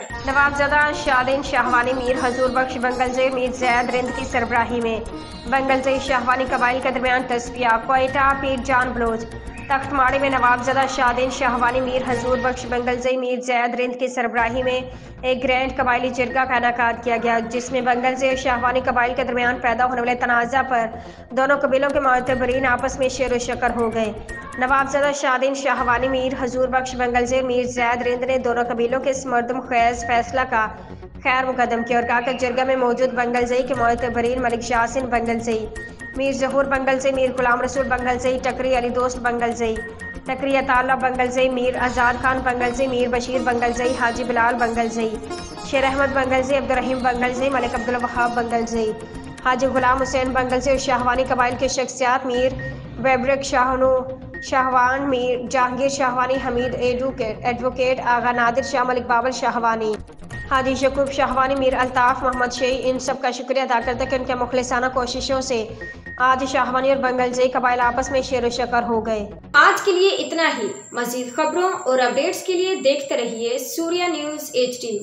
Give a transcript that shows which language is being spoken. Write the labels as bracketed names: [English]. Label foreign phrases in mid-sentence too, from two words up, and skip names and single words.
[Urdu] نوابزادہ شاہدین شاہوانی میر حضور بخش بنگلزئی میر زید رند کی سربراہی میں بنگلزئی شاہوانی قبائل کے درمیان تصفیہ کوئٹہ پیر جان بلوچ تختماڑے میں نوابزادہ شاہدین شاہوانی میر حضور بخش بنگلزئی میر زید رند کی سربراہی میں ایک گرینڈ قبائلی جرگہ کا انعقاد کیا گیا، جس میں بنگلزئی اور شاہوانی قبائل کے درمیان پیدا ہونے والے تنازعہ پر دونوں قبیلوں کے معتبرین آپس میں شیر و شکر ہو گئے. نوابزادہ شاہدین شاہوانی میر حضور بخش بنگلزئی میر زید رند نے دونوں قبیلوں کے اس مردم خیز فیصلہ کا خیر مقدم کیا اور کہا کہ جرگہ میں موجود بنگلزئی کے معتبرین ملک شاہسن بنگلزئی، میر ظہور بنگلزئی، میر غلام رسول بنگلزئی، ٹکری علی دوست بنگلزئی، ٹکری عطاءاللہ بنگلزئی، میر آزاد خان بنگلزئی, میر بشیر بنگلزئی، حاجی بلال بنگلزئی، شیر احمد بنگلزئی، عبدالرحیم بنگلزئی، ملک عبدالوہاب بنگلزئی، حاجی غلام حسین بنگلزئی اور شاہوانی قبائل کے شخصیات میر بیبرک شاہنو شاہوان، میر جہانگیر شاہوانی، حمید ایڈووکیٹ آغا نادر شاہ، ملک بابر شاہوانی، حاجی شکوب شاہوانی، میر الطاف محمد شئی، ان سب کا شکریہ ادا کرتے کہ ان کے مخلصانہ کوششوں سے آج شاہوانی اور بنگلزئی قبائل آپس میں شیر و شکر ہو گئے. آج کے لیے اتنا ہی. مزید خبروں اور اپڈیٹس کے لیے دیکھتے رہیے سوریا نیوز HD.